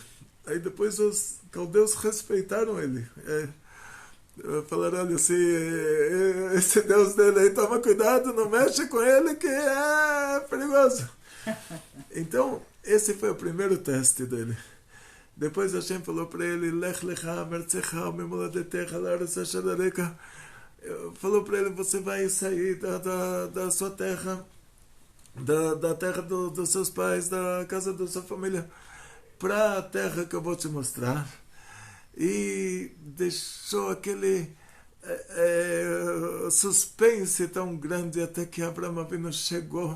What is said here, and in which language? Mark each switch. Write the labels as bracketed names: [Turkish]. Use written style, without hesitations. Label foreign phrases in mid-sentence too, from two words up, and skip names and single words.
[Portuguese] Aí depois os caldeus respeitaram ele. Falaram, olha, esse Deus dele aí, toma cuidado, não mexe com ele que é perigoso. Então, esse foi o primeiro teste dele. Depois Hashem falou para ele, [Hebrew] לך לך מארצך וממולדתך לארץ אשר אראך. [Portuguese] Falou para ele, você vai sair da sua terra, da terra dos seus pais, da casa da sua família, para a terra que eu vou te mostrar. E deixou aquele suspense tão grande até que Abraão Avinu chegou.